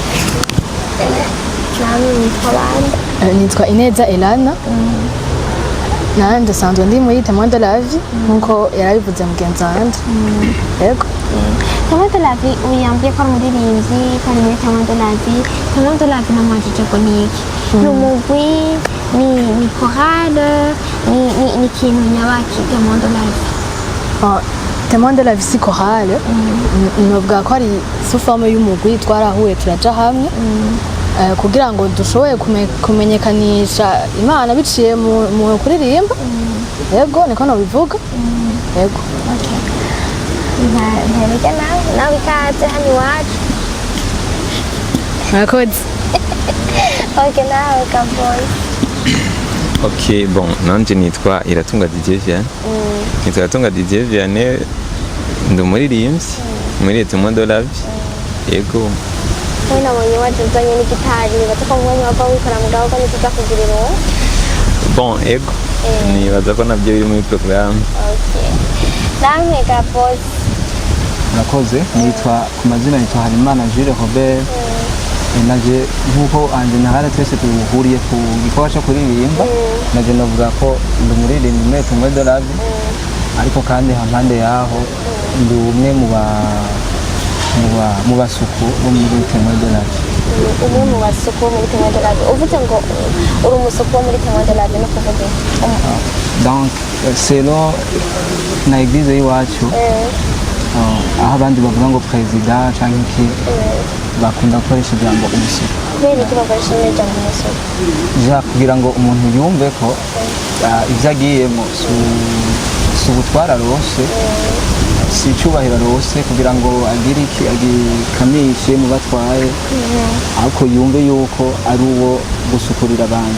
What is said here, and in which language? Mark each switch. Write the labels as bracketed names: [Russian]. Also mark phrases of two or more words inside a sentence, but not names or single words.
[Rundi] nitwa Ineza Elana nanje sanzwe ndi muri Témoin de la Vie nkuko yarabivuze mugenzi wanje yego Témoin de la Vie uyambye ko umuririmbyi ko muri Témoin de la Vie Témoin de la Vie namajije ko niki n'umugwi ni chorale ni kintu nyabaki Témoin de la Vie Témoin de la Vie si chorale novuga ko ari [French] sous forme [Rundi] y'umugwi twarahuye turaja hamwe kugira ngo dushobore kumenyekanisha Imana biciye mu kuririmba. Yego niko nobivuga. Yego. nterega nawe ikaze hano iwacu. Murakoze. Okay, nawe Kaboyi. Ok, bon, nanje nitwa Iratunga Didier Vianney. Nitwa Iratunga Didier Vianney, ndi umuririmbyi muri Leta de la Vie. Yego. We nabonye wajuzanye n'igitari, nibaza ko mu mwanya wava wikora mu gaho kandi tuza kugira irungu. Bon, yego. Nibaza ko nabyo biri muri programme. Okay. Namwe Kaboyi. Murakoze, nitwa ku mazina nitwa Harimana Jules Robert. Naje nkuko anje nahara twese tuhuriye ku gikorwa cyo kuririmba. Naje navuga ko ndi umuririmbyi muri Leta de la Vie. Ariko kandi hampande yaho ndi umwe mu basuku bo muri Leta de la Vie. Umwe mu basuku bo muri Leta de la Vie. Uvuze ngo uri umusuku wo muri Leta de la Vie no kuvuga. [French] Donc selon [Rundi] na église y'iwacu aho abandi bavuga ngo president cyangwa iki bakunda gukoresha ijambo umusuku. Kubera iki bakoresha ijambo umusuku? Kugira ngo umuntu yumve ko ibyo agiyemo si ubutwara rwose, si icyubahiro rwose, kugira ngo agire iki agikamishe mu batwaye, ariko yumve yuko ari uwo gusukurira abandi.